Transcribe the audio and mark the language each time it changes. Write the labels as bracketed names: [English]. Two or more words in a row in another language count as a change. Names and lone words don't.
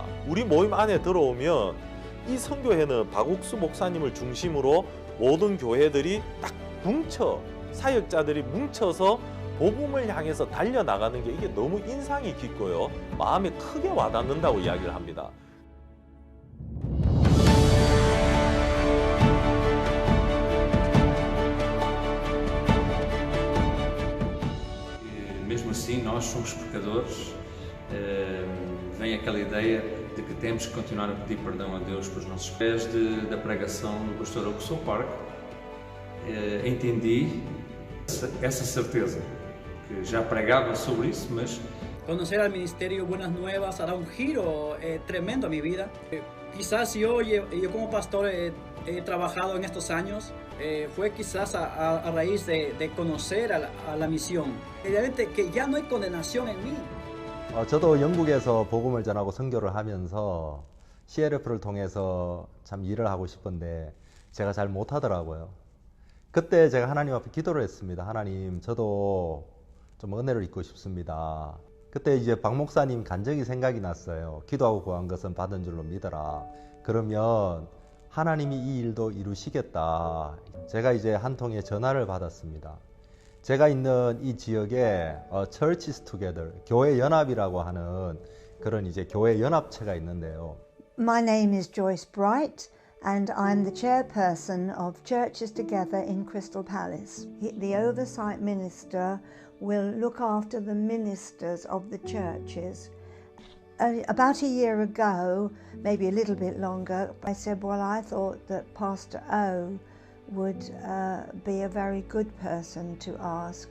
[Korean] 우리 모임 안에 들어오면 이 선교회는 박옥수 목사님을 중심으로 모든 교회들이 딱 사역자들이 뭉쳐서 복음을 향해서 달려나가는 게 이게 너무 인상이 깊고요. 마음에 크게 와닿는다고 이야기를 합니다. [Portuguese] Mesmo assim, nós somos pecadores. Vem aquela ideia de que temos que continuar a pedir perdão a Deus pelos nossos pés. Da pregação do pastor Augusto Park, entendi essa certeza, que já pregava sobre isso, mas [Spanish] Conocer al Ministerio Buenas Nuevas hará un giro tremendo a mi vida. Quizás yo como pastor he trabajado en estos años, fue quizás a raíz de conocer a la misión. Evidentemente que ya no hay condenación en mí. [Korean] 저도 영국에서 복음을 전하고 선교를 하면서 CLF를 통해서 참 일을 하고 싶은데 제가 잘 못하더라고요. 그때 제가 하나님 앞에 기도를 했습니다. 하나님, 저도 좀 은혜를 입고 싶습니다. 그때 이제 박 목사님 간증이 생각이 났어요. 기도하고 구한 것은 받은 줄로 믿어라. 그러면 하나님이 이 일도 이루시겠다. 제가 이제 한 통의 전화를 받았습니다. 제가 있는 이 지역에 Churches Together, 교회 연합이라고 하는 그런 이제 교회 연합체가 있는데요. [English] My name is Joyce Bright and I'm the chairperson of Churches Together in Crystal Palace. The oversight minister will look after the ministers of the churches. About a year ago, maybe a little bit longer, I said, well, I thought that Pastor O would be a very good person to ask.